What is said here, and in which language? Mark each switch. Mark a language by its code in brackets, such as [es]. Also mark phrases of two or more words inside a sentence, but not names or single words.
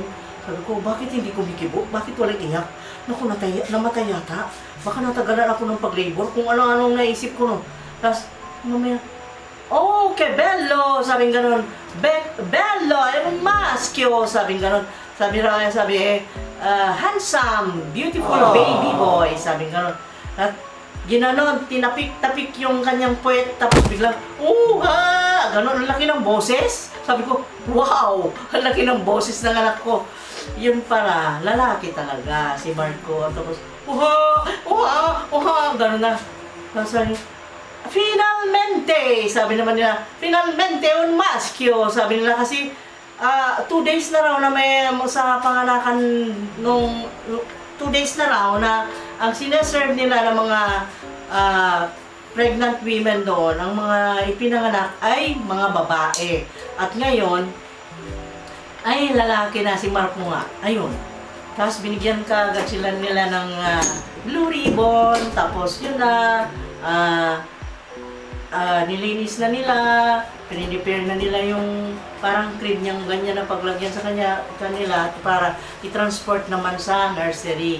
[tl] Sabi ko, bakit hindi ko bikibo? Bakit walang iyak? Naku, namatay yata. Baka natagalan ako ng pag-labor kung ano-anong naisip ko, no. Tapos, mamaya, oh, [it] que bello! [tl] Sabing ganun. Bello! Yung maskyo! Sabing ganun. Sabi, [en] handsome, beautiful baby boy. [tl] Sabing ganun. At ginanon, tinapik-tapik yung kanyang puwet, tapos biglang, ha! Ganon, ang laki ng boses. Sabi ko, wow! Ang laki ng boses ng anak ko. Yun para, lalaki talaga, si Marco. Tapos, ganon na. Tapos sabi, finalmente! Sabi naman nila, [it] finalmente un maschio! [tl] Sabi nila kasi, 2 days na raw na may sa panganakan nung 2 days na raw na ang sineserve nila ng mga [en] pregnant women [tl] doon, ang mga ipinanganak ay mga babae. At ngayon, ay lalaki na si Marco nga. Ayun. Tapos binigyan ka agad sila nila ng [en] blue ribbon, [tl] tapos yun na, nilinis na nila, pinipare na nila yung parang cream niyang ganyan na paglagyan sa kanila para i-transport naman sa nursery.